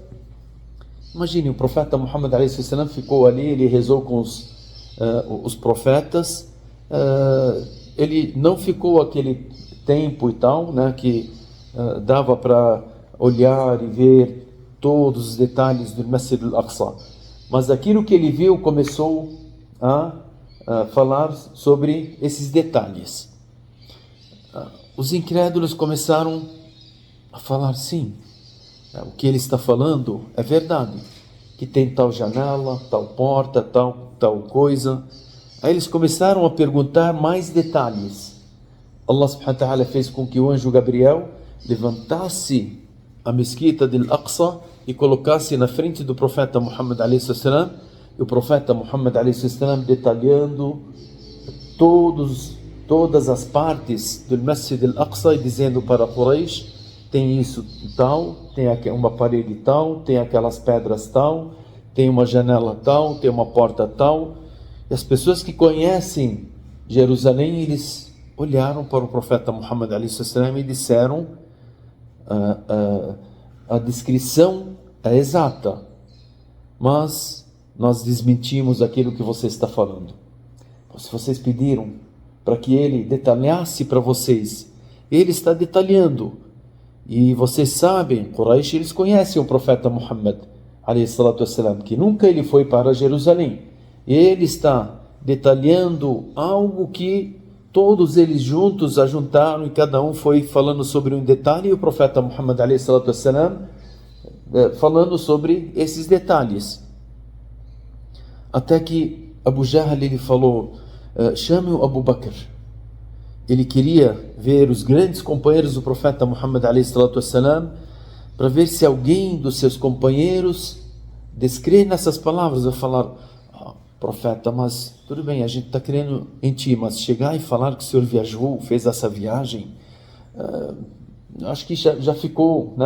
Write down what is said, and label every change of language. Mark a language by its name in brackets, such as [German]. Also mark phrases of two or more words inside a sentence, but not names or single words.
[Portuguese] Imagine, o profeta Muhammad a.s. ficou ali, ele rezou com os profetas, ele não ficou aquele tempo e tal, né, que dava para olhar e ver todos os detalhes do Masjid al-Aqsa, mas aquilo que ele viu começou a falar sobre esses detalhes. Os incrédulos começaram a falar, sim, o que ele está falando é verdade, que tem tal janela, tal porta, tal coisa. Aí eles começaram a perguntar mais detalhes. [Arabic] الله سبحانه وتعالى [Portuguese] fez com que o anjo Gabriel levantasse a mesquita de Al-Aqsa e colocasse na frente do profeta Muhammad [Arabic] عليه السلام, [Portuguese] e o profeta Muhammad [Arabic] عليه السلام [Portuguese] detalhando todas as partes do Masjid Al-Aqsa e dizendo para Quraysh, tem isso tal, tem uma parede tal, tem aquelas pedras tal, tem uma janela tal, tem uma porta tal. E as pessoas que conhecem Jerusalém, eles olharam para o profeta Muhammad [Arabic] عليه السلام [Portuguese] e disseram, a descrição é exata, mas nós desmentimos aquilo que você está falando. Se vocês pediram para que ele detalhasse para vocês, ele está detalhando. E vocês sabem, Quraysh, eles conhecem o profeta Muhammad [Arabic] عليه الصلاة والسلام, [Portuguese] que nunca ele foi para Jerusalém. E ele está detalhando algo que todos eles juntos ajuntaram e cada um foi falando sobre um detalhe, e o profeta Muhammad [Arabic] عليه الصلاة والسلام [Portuguese] falando sobre esses detalhes. Até que Abu Jahl ele falou, chame o Abu Bakr. Ele queria ver os grandes companheiros do profeta Muhammad [Arabic] عليه الصلاة والسلام, [Portuguese] para ver se alguém dos seus companheiros descrê nessas palavras. Vai falar, profeta, mas tudo bem, a gente está crendo em ti, mas chegar e falar que o senhor viajou, fez essa viagem, acho que já ficou, né?